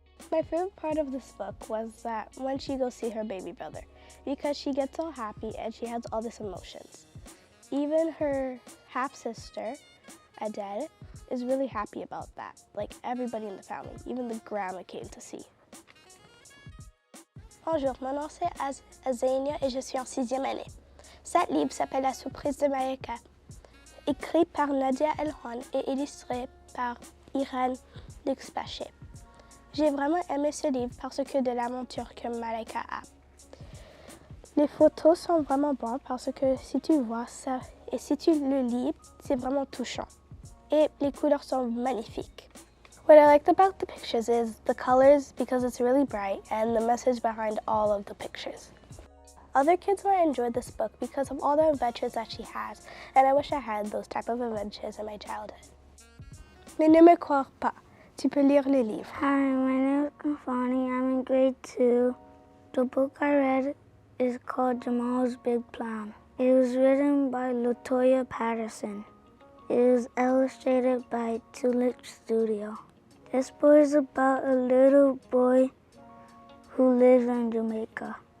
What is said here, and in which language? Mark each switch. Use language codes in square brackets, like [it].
[en] My favorite part of this book was that when she goes see her baby brother, because she gets all happy and she has all these emotions. Even her half-sister, Adele, is really happy about that. Like everybody in the family, even the grandma came to see. [fr] Bonjour, mon nom c'est Azania et je suis en 6e année. Cet livre s'appelle La Surprise de Malaika, écrit par Nadia Elhand et illustré par Irène Lexpaché. J'ai vraiment aimé ce livre parce que de l'aventure que Malaika a. Les photos sont vraiment bonnes parce que si tu vois ça et si tu le lis, c'est vraiment touchant. Et les couleurs sont magnifiques. [en] What I liked about the pictures is the colors because it's really bright and the message behind all of the pictures. Other kids might enjoy this book because of all the adventures that she has, and I wish I had those type of adventures in my childhood. [fr] Mais ne me crois pas, tu peux lire le livre. [en] Hi, my name is Kafani. I'm in grade 2. The book I read is called Jamal's Big Plan. It was written by LaToya Patterson. It was illustrated by TELUS Studio. This book is about a little boy who lives in Jamaica.